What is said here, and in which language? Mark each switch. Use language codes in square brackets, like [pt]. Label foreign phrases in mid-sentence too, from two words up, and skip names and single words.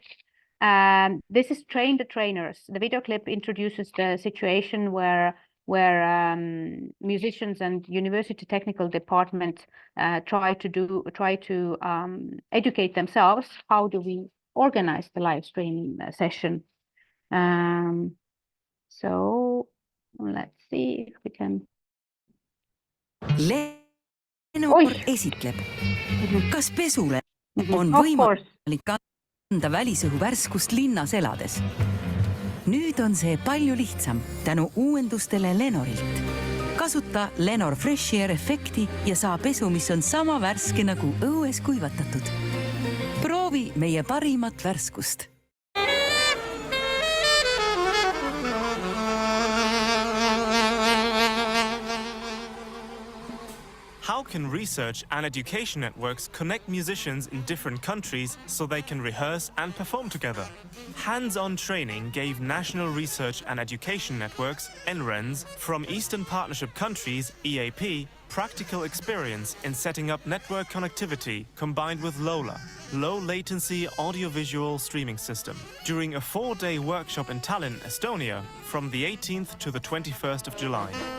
[en] This is Train the Trainers. The video clip introduces the situation where musicians and university technical department try to educate themselves. How do we organize the live streaming session? So let's see if we can. [et] Tenor esitleb, kas pesule on [en] Of course. [et] võimalik anda välisõhu värskust linnas elades. Nüüd on see palju lihtsam tänu uuendustele Lenorilt. Kasuta Lenor Fresh Air efekti ja saa pesu, mis on sama värske nagu õues kuivatatud. Proovi meie parimat värskust. [en] How can research and education networks connect musicians in different countries so they can rehearse and perform together? Hands-on training gave National Research and Education Networks, NRENs, from Eastern Partnership countries, EAP, practical experience in setting up network connectivity combined with LOLA, Low Latency Audiovisual Streaming System, during a 4-day workshop in Tallinn, Estonia, from the 18th to the 21st of July.